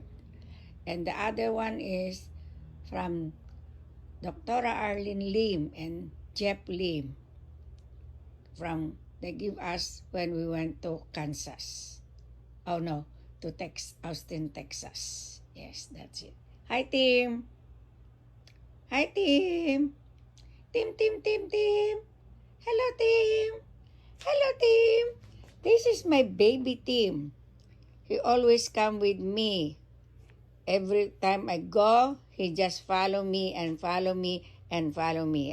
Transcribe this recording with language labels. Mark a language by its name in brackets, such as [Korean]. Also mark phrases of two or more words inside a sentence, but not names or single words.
[English] And the other one is from Dr. Arlene Lim and Jeff Lim they give us when we went to Kansas. Oh no, to Austin, Texas. Yes, that's it. Hi, Tim. Hi, Tim. Tim, Tim, Tim, Tim. Hello, Tim. Hello, Tim. This is my baby Tim. He always come with me. Every time I go, he just follow me and follow me and follow me.